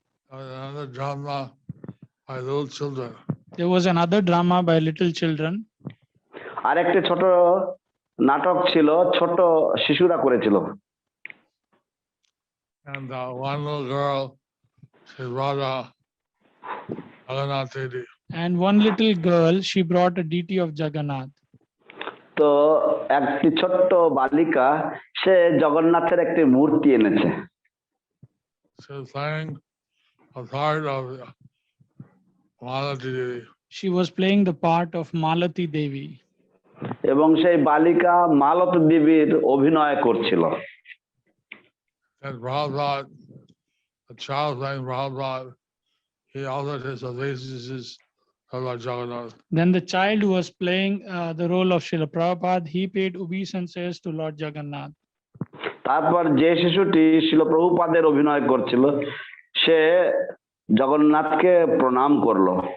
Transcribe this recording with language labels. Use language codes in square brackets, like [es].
[en] Another drama by little children. There was another drama by little children. [bn] আরেকটি ছোট নাটক ছিল, ছোট শিশুরা করেছিল। [en] And one little girl, she brought a Jagannath deity. And one little girl, she brought a deity of Jagannath. [bn] তো একটি ছোট্ট বালিকা সে জগন্নাথের একটি মূর্তি এনেছে। [en] She was playing a part of Malati Devi. She was playing the part of Malati Devi. [bn] এবং সেই বালিকা মালতী দেবীর অভিনয় করছিল। [en] And Prabhupada, the child playing Prabhupada, he offered his obeisances to Lord Jagannath. Then the child who was playing the role of Srila Prabhupada, he paid obeisances to Lord Jagannath. [bn] তারপর যে শিশুটি শিল প্রভুপাদের অভিনয় করছিল সে জগন্নাথকে প্রণাম করলো।